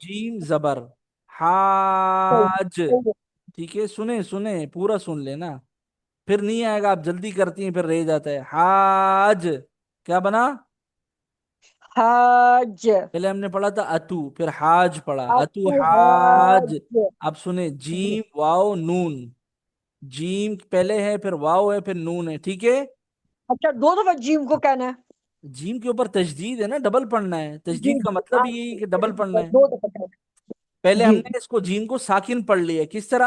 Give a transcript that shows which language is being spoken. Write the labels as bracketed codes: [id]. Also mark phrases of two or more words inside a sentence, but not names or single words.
[ur] جیم زبر، صحیح، حاج. صحیح. ٹھیک ہے، سنیں سنیں پورا سن لینا، پھر نہیں آئے گا، آپ جلدی کرتی ہیں پھر رہ جاتا ہے. حاج کیا بنا؟ حاج، پہلے ہم نے پڑھا تھا اتو، پھر حاج پڑھا، اتو اتو حاج. حاج. اب سنیں، جیم واو نون، جیم پہلے ہے، پھر واو ہے، پھر نون ہے، ٹھیک ہے. اچھا دو دفعہ جیم کو کہنا ہے؟ جیم کے اوپر تشدید ہے نا، ڈبل پڑھنا ہے، جی تشدید کا جی مطلب یہی ہے کہ ڈبل پڑھنا ہاں، ہے. دو دفعہ کہنا پہلے ہے. ہم جی نے اس کو جیم کو ساکن پڑھ لیا، کس طرح؟